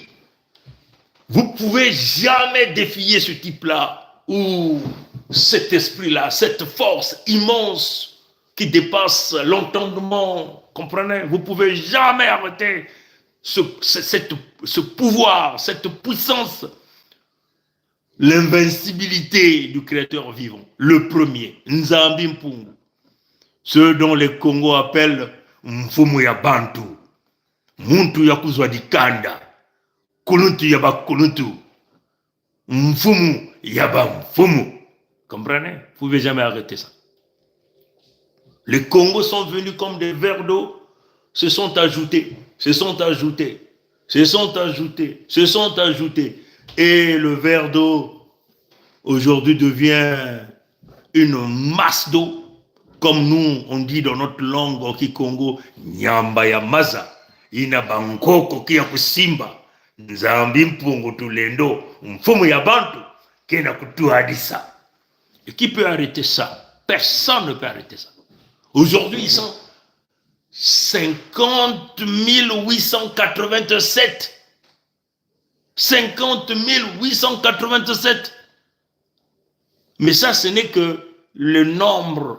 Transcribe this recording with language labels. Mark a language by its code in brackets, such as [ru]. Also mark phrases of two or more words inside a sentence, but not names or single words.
[fr] Vous ne pouvez jamais défier ce type-là, ou cet esprit-là, cette force immense qui dépasse l'entendement. Comprenez? Vous ne pouvez jamais arrêter ce pouvoir, cette puissance, l'invincibilité du créateur vivant. Le premier, Nzambi Mpongo. Ce dont les Congos appellent [kg] Mfumu ya Bantu. Muntu ya kuzwa dikanda. Kuluntu yaba kuluntu. Mfumu yaba mfumu. [fr] Comprenez? Vous ne pouvez jamais arrêter ça. Les Congos sont venus comme des vers d'eau, se sont ajoutés. Et le verre d'eau, aujourd'hui, devient une masse d'eau. Comme nous, on dit dans notre langue au Kikongo, [kg] Nyamba ya maza, ina bankoko kia kusimba. Nzambi Mpongo tulendo, mfumu ya bantu, kena kutu hadisa. [fr] Et qui peut arrêter ça? Personne ne peut arrêter ça. Aujourd'hui, ils sont 50 887. 50 887. Mais ça, ce n'est que le nombre.